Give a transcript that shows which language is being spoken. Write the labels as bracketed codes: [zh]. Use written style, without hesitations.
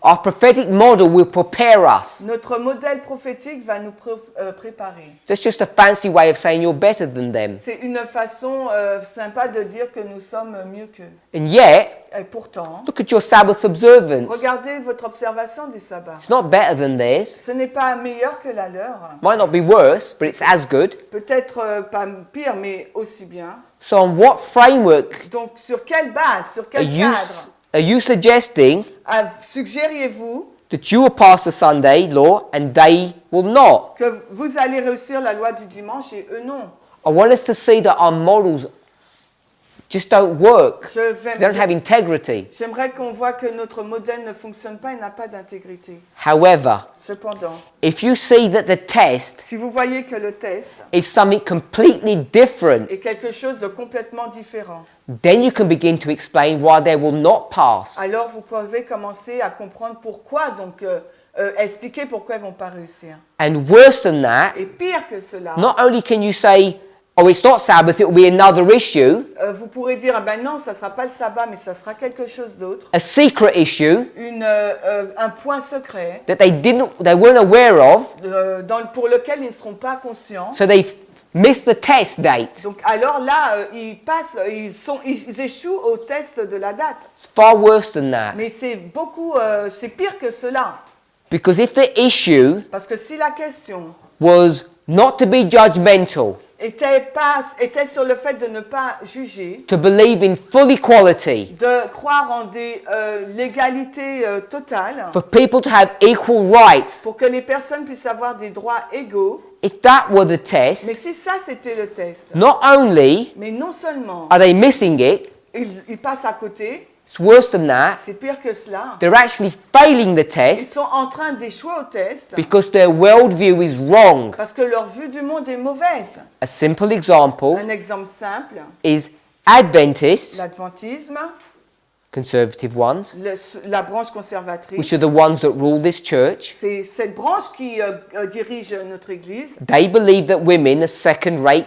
[en] Our prophetic model will prepare us. [fr] Notre modèle prophétique va nous préparer. [en] That's just a fancy way of saying you're better than them. [fr] C'est une façon sympa de dire que nous sommes mieux qu'eux. [en] And yet, [fr] Et pourtant, [en] look at your Sabbath observance. [fr] regardez votre observation du sabbat. [en] It's not better than theirs. [fr] Ce n'est pas meilleur que la leur. [en] Might not be worse, but it's as good. [fr] Peut-être pas pire, mais aussi bien. [en] So on what framework [fr] Donc, sur quelle base, sur quel cadre [en] are you suggesting [fr] suggériez-vous [en] that you will pass the Sunday law and they will not? [fr] que vous allez réussir la loi du dimanche et eux non? [en] I want us to see that our models just don't work. They don't have integrity. [fr] J'aimerais qu'on voit que notre modèle ne fonctionne pas et n'a pas d'intégrité. [en] However, [fr] Cependant, [en] if you see that the test [fr] si vous voyez que le test [en] is something completely different, [fr] est quelque chose de complètement différent, [en] then you can begin to explain why they will not pass. [fr] alors vous pouvez commencer à comprendre pourquoi, donc expliquer pourquoi ils ne vont pas réussir. [en] And worse than that, [fr] Et pire que cela, [en] not only can you say, oh, it's not Sabbath, it will be another issue, [fr] vous pourrez dire, ah ben non, ça ne sera pas le sabbat, mais ça sera quelque chose d'autre, [en] a secret issue [fr] un point secret [en] that they weren't aware of, [fr] pour lequel ils ne seront pas conscients. [en] so they've missed the test date. [fr] Donc alors là, ils échouent au test de la date. [en] It's far worse than that. [fr] Mais c'est pire que cela. [en] Because if the issue [fr] Parce que si la question [en] was not to be judgmental, [fr] était sur le fait de ne pas juger, [en] to believe in full equality, [fr] de croire en l'égalité totale, [en] for people to have equal rights, [fr] pour que les personnes puissent avoir des droits égaux, [en] if that were the test, [fr] mais si ça c'était le test, [en] not only [fr] mais non seulement [en] are they missing it, [fr] ils passent à côté, [en] it's worse than that, [fr] c'est pire que cela, [en] they're actually failing the [fr] ils [en] test [fr] sont en train d'échouer au test [en] because their worldview is wrong. [fr] parce que leur vue du monde est mauvaise. [en] A simple example [fr] Un exemple simple, [en] is Adventists, [fr] l'adventisme, [en] conservative ones, [fr] la branche conservatrice, [en] which are the ones that rule this church, [fr] c'est cette branche qui dirige notre Église. [en] they believe that women are second-rate